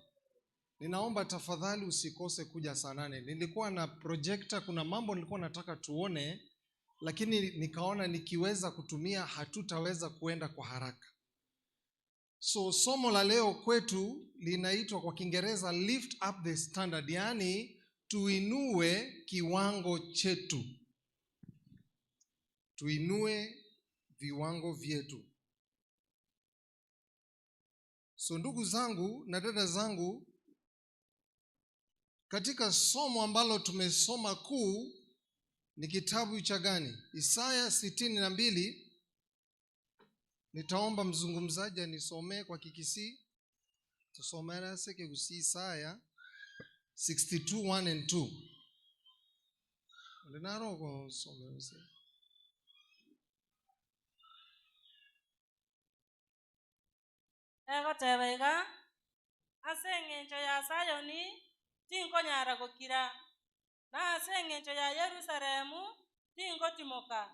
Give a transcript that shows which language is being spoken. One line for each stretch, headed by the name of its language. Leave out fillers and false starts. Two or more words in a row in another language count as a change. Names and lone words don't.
Swahili: Ninaomba tafadhali usikose kuja saa 8. Nilikuwa na projector, kuna mambo nilikuwa nataka tuone, lakini nikaona nikiweza kutumia hatutaweza kuenda kwa haraka. So somo la leo kwetu linaitwa kwa Kiingereza
English: lift up the standard,
Swahili: yani tuinue kiwango chetu. Tuinue viwango vyetu. So ndugu zangu na dada zangu, katika somo ambalo tumesoma kuu ni kitabu cha gani? Isaya 62. Nitaomba mzungumzaji anisomee kwa Kikisii.
Gusii: Tusomera seke kusi Isaya 62:1 and 2. Ndinaro kwa somero se. Ego tebega aseng'encho ya Sayoni tinkonyara gokira, na aseng'encho ya Yerusalemu tinkotimoka.